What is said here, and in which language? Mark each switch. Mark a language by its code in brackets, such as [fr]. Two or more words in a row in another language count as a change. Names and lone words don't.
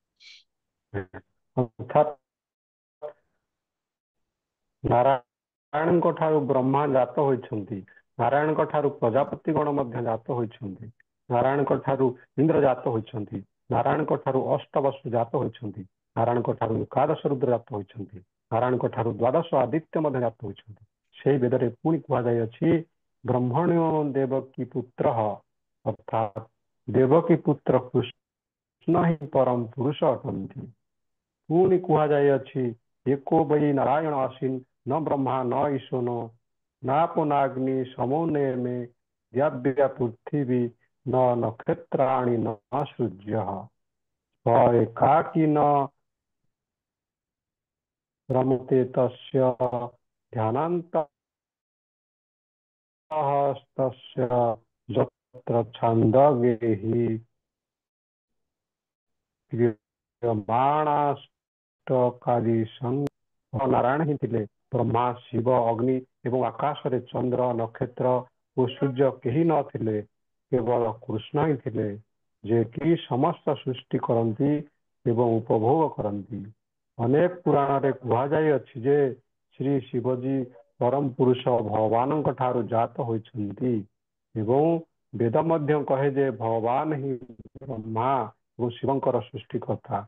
[or] ଅର୍ଥାତ୍ ନାରାୟଣଙ୍କ ଠାରୁ ବ୍ରହ୍ମା ଜାତ ହୋଇଛନ୍ତି, ନାରାୟଣଙ୍କ ଠାରୁ ପ୍ରଜାପତି ଗଣ ମଧ୍ୟ ଜାତ ହୋଇଛନ୍ତି, ନାରାୟଣଙ୍କ ଠାରୁ ଇନ୍ଦ୍ର ଜାତ ହୋଇଛନ୍ତି, ନାରାୟଣଙ୍କ ଠାରୁ ଅଷ୍ଟବସୁ ଜାତ ହୋଇଛନ୍ତି, ନାରାୟଣଙ୍କ ଠାରୁ ଏକାଦଶ ରୁଦ୍ର ଜାତ ହୋଇଛନ୍ତି, ନାରାୟଣଙ୍କ ଠାରୁ ଦ୍ୱାଦଶ ଆଦିତ୍ୟ ମଧ୍ୟ ଜାତ ହୋଇଛନ୍ତି। ସେହି ବେଦରେ ପୁଣି କୁହାଯାଇଅଛି, ବ୍ରହ୍ମଣ୍ୟ ଦେବକୀ ପୁତ୍ର, ଅର୍ଥାତ୍ ଦେବକୀ ପୁତ୍ର କୃଷ୍ଣ ହିଁ ପରମ ପୁରୁଷ ଅଟନ୍ତି। ପୁଣି କୁହାଯାଇଅଛି, [sa] एको वै नारायण आसीन न ब्रह्मा न ईशो नापो नाग्नि समो नेमे द्याव्या पृथिवी न नक्षत्राणि न सूर्यः स एकाकी न रमते तस्य ध्यानान्तः तस्य यत्र छन्दोभिः क्रियमाणाष्टकादि [or] ନାରାୟଣ ହିଁ ଥିଲେ। ବ୍ରହ୍ମା ଶିବ ଅଗ୍ନି ଏବଂ ଆକାଶରେ ଚନ୍ଦ୍ର ନକ୍ଷତ୍ର ଓ ସୂର୍ଯ୍ୟ କେହି ନଥିଲେ, କେବଳ କୃଷ୍ଣ ହିଁ ଥିଲେ, ଯେ କି ସମସ୍ତ ସୃଷ୍ଟି କରନ୍ତି ଏବଂ ଉପଭୋଗ କରନ୍ତି। ଅନେକ ପୁରାଣରେ କୁହାଯାଇଅଛି ଯେ ଶ୍ରୀ ଶିବଜୀ ପରମ ପୁରୁଷ ଭଗବାନଙ୍କ ଠାରୁ ଜାତ ହୋଇଛନ୍ତି ଏବଂ ବେଦ ମଧ୍ୟ କହେ ଯେ ଭଗବାନ ହିଁ ବ୍ରହ୍ମା ଏବଂ ଶିବଙ୍କର ସୃଷ୍ଟିକର୍ତ୍ତା।